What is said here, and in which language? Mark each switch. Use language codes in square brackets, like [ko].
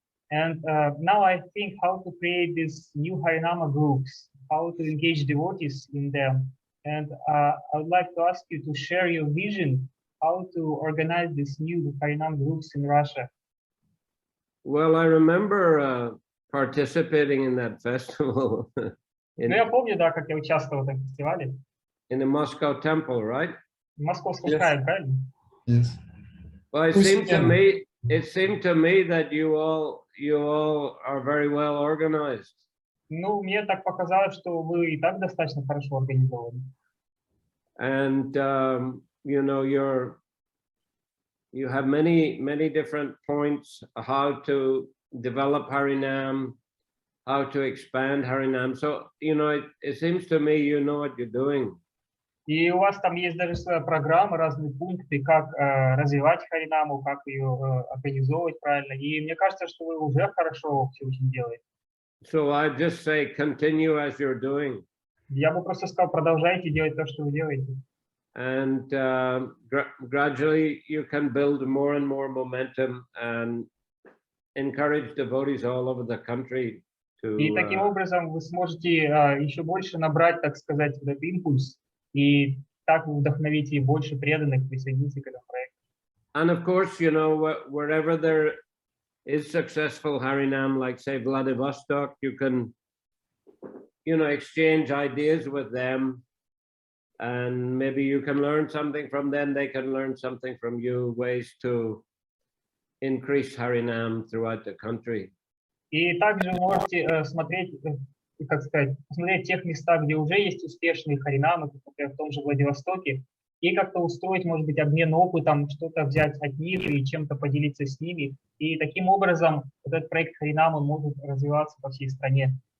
[en] And now I think how to create these new Harinama groups, how to engage devotees in them. And I would like to ask you to share your vision, how to organize these new Harinam groups in Russia. Well, I remember participating in that festival [ru] Я помню, да, как я участвовал в этом фестивале. [en] in the Moscow temple, right? [ru] В Московском крае, правильно? [en] Yes. Well, it seemed to me that you all are very well organized. [ru] Ну, мне так показалось, что вы и так достаточно хорошо организованы. [en] And you know, you have many different points how to develop Harinam, how to expand Harinam. So, you know, it seems to me you know what you're doing. [ru] И у вас там есть даже своя программа, разные пункты, как развивать Харинаму, как ее организовывать правильно. И мне кажется, что вы уже хорошо все очень делаете. [en] So I just say continue as you're doing. [ru] Я бы просто сказал, продолжайте делать то, что вы делаете. [en] And gradually you can build more and more momentum and encourage devotees all over the country to. [ru] И таким образом вы сможете еще больше набрать, так сказать, этот импульс, и так вы вдохновите больше преданных присоединиться к этому проекту. [en] And of course, you know, wherever there is successful Harinam, like say Vladivostok, you can, you know, exchange ideas with them. And maybe you can learn something from them, they can learn something from you, ways to increase Harinam throughout the country. [ru] И также вы можете смотреть, как сказать, посмотреть в тех местах, где уже есть успешные харинамы, как, например, в том же Владивостоке, и как-то устроить, может быть, обмен опытом, что-то взять от них и чем-то поделиться с ними. И таким образом вот этот проект Харинамы может развиваться по всей стране.